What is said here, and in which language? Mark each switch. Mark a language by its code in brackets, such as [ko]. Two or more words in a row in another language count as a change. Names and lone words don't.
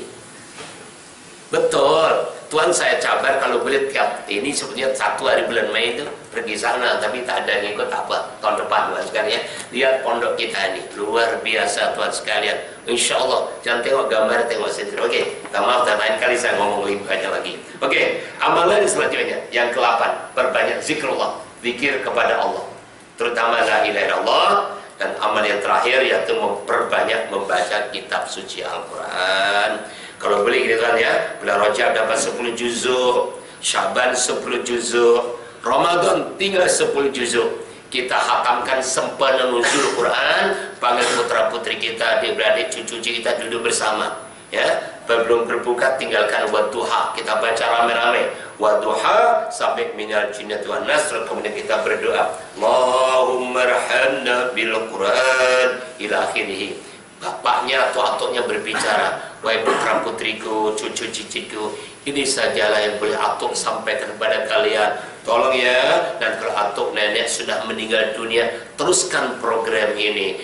[ms] Betul. Tuan saya cabar kalau boleh tiap ini sebenarnya 1 hari bulan Mei itu pergi sana, tapi tak ada yang ikut apa tahun depan tuan sekalian. Lihat pondok kita ini luar biasa tuan sekalian. [ar] إن شاء الله [ms] jangan tengok gambar, tengok sendiri. Oke, maaf dan lain kali saya ngomong lebih banyak lagi. Oke, amalan selanjutnya yang ke-8, perbanyak zikrullah, zikir kepada Allah, terutama [ar] لا إله إلا الله. [ms] Dan amal yang terakhir yaitu memperbanyak membaca kitab suci Al-Quran. Kalau boleh gitu kan ya, bulan Rajab dapat 10 juzuk, Sya'ban 10 juzuk, Ramadan tinggal 10 juzuk. Kita hatamkan sempena nuzul Quran, panggil putra putri kita, adik-beradik, cucu-cucu kita duduk bersama. Ya, belum berbuka tinggalkan wadduha, kita baca rame-rame wadduha sampai [ar] من الجنة والناس, [ms] kemudian kita berdoa [ar] اللهم ارحمنا بالقرآن إلى آخره. [ms] Bapaknya atau atuknya berbicara, wahai putra putriku, cucu ciciku, Ini sajalah yang boleh atuk sampaikan kepada kalian. Tolong ya, dan kalau atuk nenek sudah meninggal dunia, teruskan program ini.